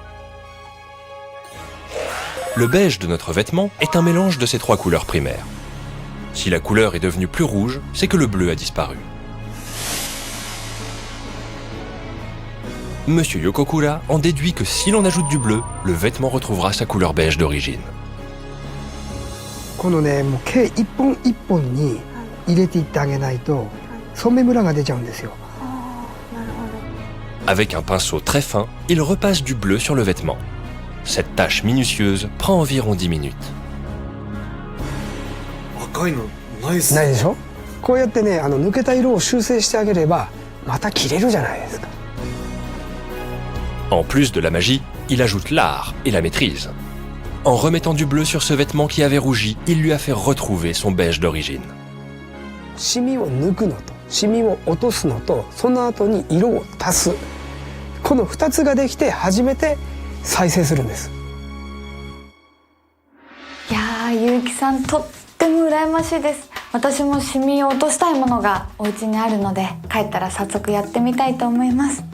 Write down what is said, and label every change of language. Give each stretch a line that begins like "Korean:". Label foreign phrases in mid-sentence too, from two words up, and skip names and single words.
French: Le beige de notre vêtement est un mélange de ces trois couleurs primaires. Si la couleur est devenue plus rouge, c'est que le bleu a disparu. Monsieur Yokokura en déduit que si l'on ajoute du bleu, le vêtement retrouvera sa couleur beige d'origine.
Japanese: このね、もう毛一本一本に入れていってあげないと染めムラが出ちゃうんですよ。
French: Avec un pinceau très fin, il repasse du bleu sur le vêtement. Cette tâche minutieuse prend environ 10 minutes.
Japanese: 赤いのないっすね。ないでしょ。こうやってね、抜けた色を修正してあげればまた着れるじゃないですか。
French: En plus de la magie, il ajoute l'art et la maîtrise. En remettant du bleu sur ce vêtement qui avait rougi, il lui a fait retrouver son beige d'origine.
Japanese: シミを抜くのとシミを落とすのとその後に色を足す、この2つができて初めて再生するんです。いやー、結城さんとっても羨ましいです。私もシミを落としたいものがお家にあるので、帰ったら早速やってみたいと思います。